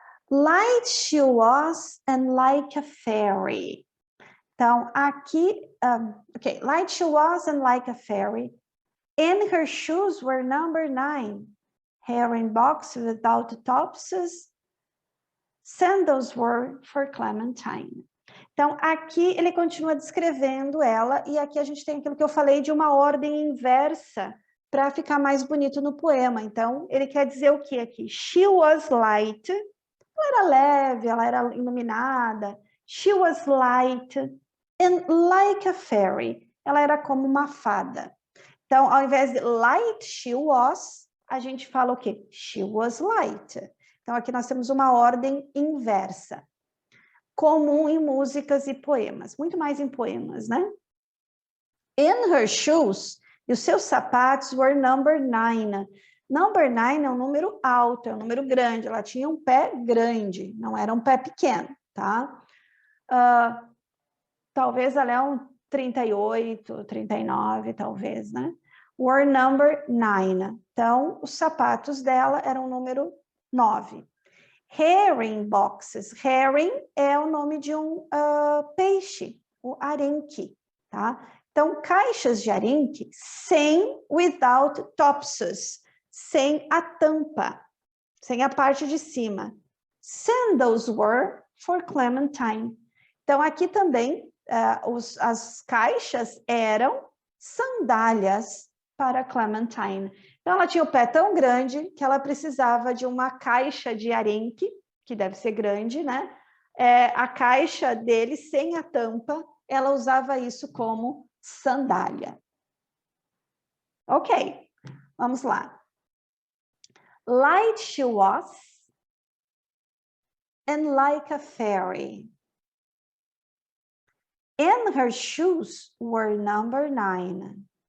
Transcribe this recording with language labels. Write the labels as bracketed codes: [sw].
[en] Light she was and like a fairy. [pt] Então, aqui, [en] okay, light she was and like a fairy. And her shoes were number 9. Hair in box without topses. Sandals were for Clementine. [pt] Então, aqui ele continua descrevendo ela, e aqui a gente tem aquilo que eu falei de uma ordem inversa para ficar mais bonito no poema. Então, ele quer dizer o que aqui? [en] She was light. [pt] Ela era leve, ela era iluminada. [en] She was light and like a fairy. [pt] Ela era como uma fada. Então, ao invés de [en] light she was, [pt] a gente fala o quê? [en] She was light. [pt] Então, aqui nós temos uma ordem inversa. Comum em músicas e poemas. Muito mais em poemas, né? [en] In her shoes, [pt] e os seus sapatos [en] were number 9. [pt] Number 9 é um número alto, é um número grande. Ela tinha um pé grande, não era um pé pequeno, tá? Talvez ela é um 38, 39, talvez, né? [en] Were number 9. [pt] Então, os sapatos dela eram o número 9. [en] Herring boxes. [pt] Herring é o nome de um peixe, o arenque, tá? Então, caixas de arenque sem, [en] without topses, [pt] sem a tampa, sem a parte de cima. [en] Sandals were for Clementine. [pt] Então, aqui também, as caixas eram sandálias para Clementine. Então, ela tinha o pé tão grande que ela precisava de uma caixa de arenque, que deve ser grande, né? A caixa dele, sem a tampa, ela usava isso como sandália. Ok, vamos lá. [en] Light she was and like a fairy. And her shoes were number 9.